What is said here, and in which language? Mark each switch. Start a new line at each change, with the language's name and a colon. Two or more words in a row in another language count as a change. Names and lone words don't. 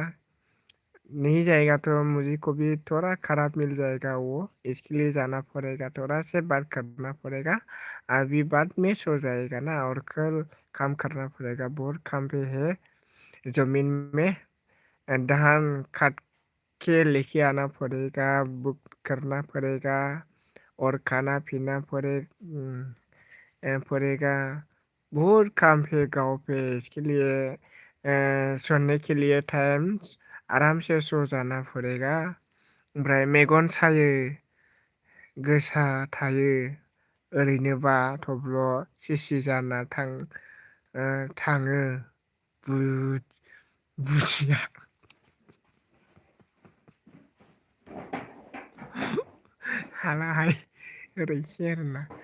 Hindi: नहीं जाएगा तो मुझे को भी थोड़ा खराब मिल जाएगा वो इसके लिए जाना पड़ेगा थोड़ा से बात करना पड़ेगा अभी बाद में सो जाएगा ना और कल काम करना पड़ेगा बहुत काम पे है जमीन में धान काट के लेके आना पड़ेगा बुक करना पड़ेगा और खाना पीना पड़ेगा बहुत काम है गाँव पे इसके लिए सोने के लिए टाइम आराम से सो जाना पड़ेगा
Bodo: ओमफ्राय मेगन सायो गोसा थायो ओरैनोबा थब्ल' सिसि जाना थाङो बुजिया हालाहाय ओरैसो आरोना।